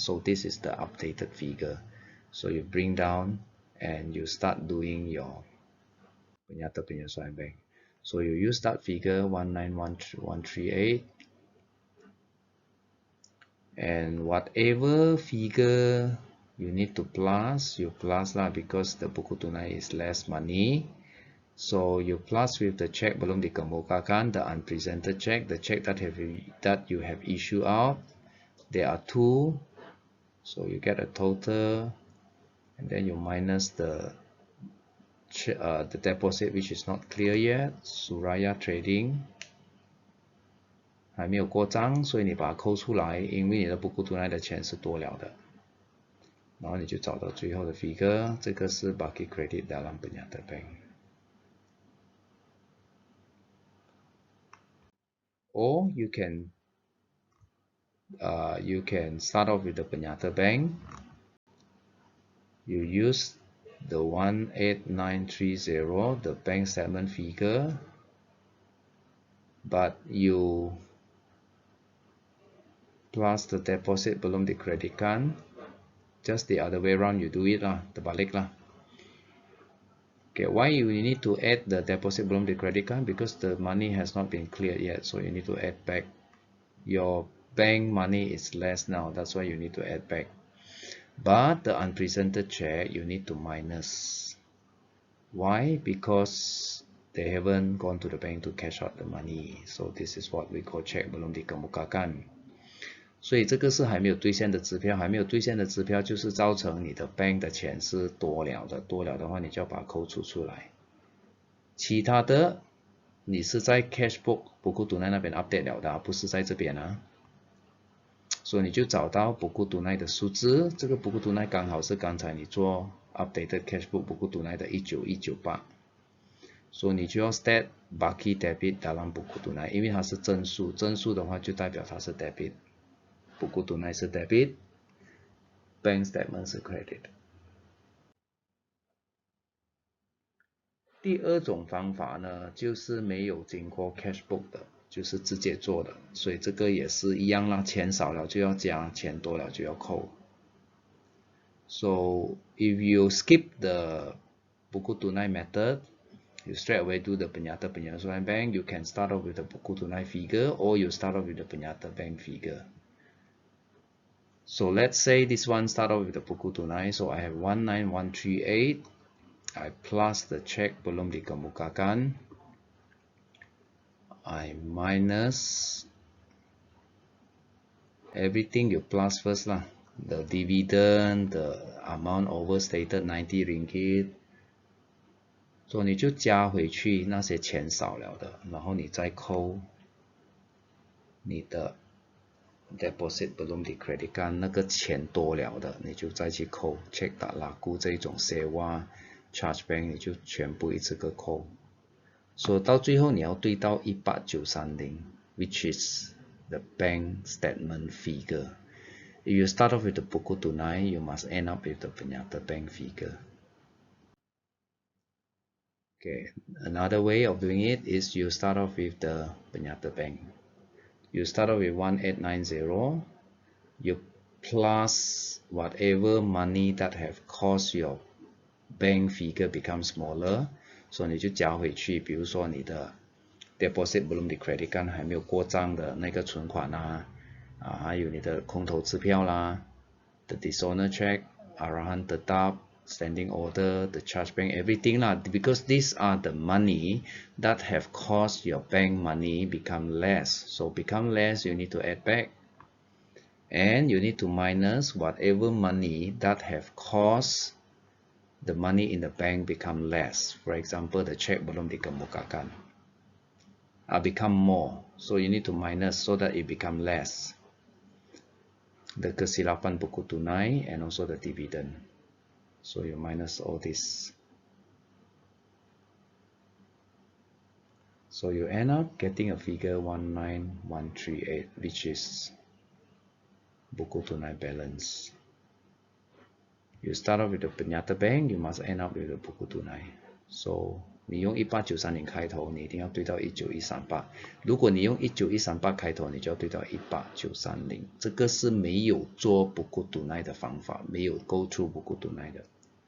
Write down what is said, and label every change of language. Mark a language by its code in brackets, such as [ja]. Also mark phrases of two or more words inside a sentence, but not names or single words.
[en] So this is the updated figure. So you bring down and you start doing your [ms] Penyata Penyesuai Bank. [en] So you use that figure 19138. And whatever figure you need to plus, you plus lah because the [ms] buku tunai [en] is less money. So you plus with the check [ms] belum dikemukakan, [en] the unpresented check, the check that you have issued out. There are two, so you get a total, and then you minus the deposit which is not clear yet, Suraya Trading。 [zh] 还没有过账，所以你把它扣出来，因为你的 [ms] buku tunai [zh] 的钱是多了的，然后你就找到最后的 figure， 这个是 [ms] baki credit dalam Penyata Bank。 [en] Or you can start off with the Penyata Bank. You use the 18930, the bank statement figure, but you plus the deposit [ms] belum dikreditkan. [en] Just the other way around, you do it lah, [ms] terbalik lah. [en] Okay, why you need to add the deposit [ms] belum dikreditkan? [en] Because the money has not been cleared yet, so you need to add back. Your bank money is less now, that's why you need to add back. But the unpresented check, you need to minus. Why? Because they haven't gone to the bank to cash out the money. So this is what we call check [ms] belum dikemukakan. [zh] 所以这个是还没有兑现的支票，还没有兑现的支票就是造成你的 bank 的钱是多了的，多了的话你就要把它扣除出来。其他的你是在 [en] cash book [ms] buku tunai [zh] 那边 update 了的，不是在这边啊。所以你就找到 [ms] buku tunai [zh] 的数字，这个 buku tunai 刚好是刚才你做 [en] updated cash book [ms] buku tunai [zh] 的19198。所以你就要 [ms] stat baki debit dalam buku tunai， [zh] 因为它是正数，正数的话就代表它是 debit。 [ms] buku tunai [zh] 是 debit， [en] bank statement [zh] 是 credit。第二种方法呢，就是没有经过 [en] cash book [zh] 的，就是直接做的，所以这个也是一样啦，钱少了就要加，钱多了就要扣。 [en] So if you skip the buku tunai method, you straight away do the [ms] Penyata Penyesuai Bank, [en] you can start off with the [ms] buku tunai [en] figure or you start off with the [ms] Penyata Bank [en] figure. So let's say this one start off with the [ms] buku tunai. [en] So I have 19138. I plus the check [ms] belum dikemukakan, [en] I minus everything you plus first lah. The dividend, the amount overstated 90 ringgit， [zh] 所以你就加回去那些钱少了的，然后你再扣你的 [ms] deposit belum dikreditkan [zh] 那个钱多了的，你就再去扣 [ms] check tak laku [zh] 这种 [ms] sewa charge bank [zh] 你就全部一次个扣，所以到最后你要对到18930 [en] which is the bank statement figure. If you start off with the [ms] buku tunai, [en] you must end up with the [ms] Penyata bank [en] figure. Okay, another way of doing it is you start off with the [ms] Penyata bank. [en] You start off with 1890, you plus whatever money that have caused your bank figure become smaller, [zh] 所以你就加回去，比如说你的 [ms] deposit belum dikreditkan [zh] 还没有过账的那个存款啊，还有你的空头支票啦 ， [en] the dishonor check, [ms] arahan tetap, [en] standing order, the charge bank, everything lah, because these are the money that have caused your bank money become less. So become less, you need to add back, and you need to minus whatever money that have caused the money in the bank become less. For example, the check [ms] belum dikemukakan, [en] become more, so you need to minus so that it become less. The [ms] kesilapan buku tunai [en] and also the dividend. So you minus all this. So you end up getting a figure 19138, which is [ms] buku tunai [en] balance. You start off with the [ms] Penyata bank, [en] you must end up with the [ms] buku tunai. [zh] So 你用18930开头，你一定要对到19138。如果你用19138开头，你就要对到 18930。这个是没有做 [ms] buku tunai [zh] 的方法，没有 [en] go through [ms] buku tunai [zh] 的。